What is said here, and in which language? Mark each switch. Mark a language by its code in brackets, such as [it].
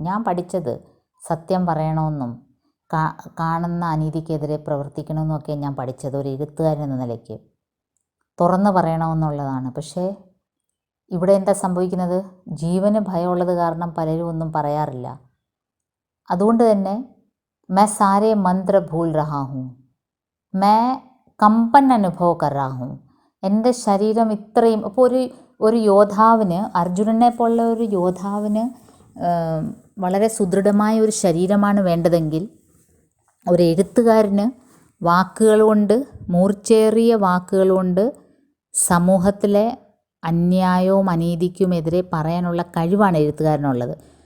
[ml] ഞാൻ പഠിച്ചത് സത്യം പറയണമെന്നും കാണുന്ന അനീതിക്കെതിരെ പ്രവർത്തിക്കണമെന്നൊക്കെ ഞാൻ പഠിച്ചത് ഒരു എഴുത്തുകാരൻ എന്ന നിലയ്ക്ക് തുറന്നു പറയണമെന്നുള്ളതാണ്. പക്ഷേ ഇവിടെ എന്താ സംഭവിക്കുന്നത്? ജീവന് ഭയമുള്ളത് കാരണം പലരും ഒന്നും പറയാറില്ല. അതുകൊണ്ട് തന്നെ [hi] मैं सारे मंत्र भूल रहा हूँ, मैं കമ്പൻ അനുഭവ कर रहा हूँ. [ml] എൻ്റെ ശരീരം ഇത്രയും അപ്പോൾ ഒരു യോദ്ധാവിന്, അർജുനനെ പോലുള്ള ഒരു യോദ്ധാവിന് വളരെ സുദൃഢമായ ഒരു ശരീരമാണ് വേണ്ടതെങ്കിൽ ഒരു എഴുത്തുകാരന് വാക്കുകൾ കൊണ്ട്, മൂർച്ചേറിയ വാക്കുകൾ കൊണ്ട് സമൂഹത്തിലെ അന്യായവും അനീതിക്കുമെതിരെ പറയാനുള്ള കഴിവാണ് എഴുത്തുകാരനുള്ളത്.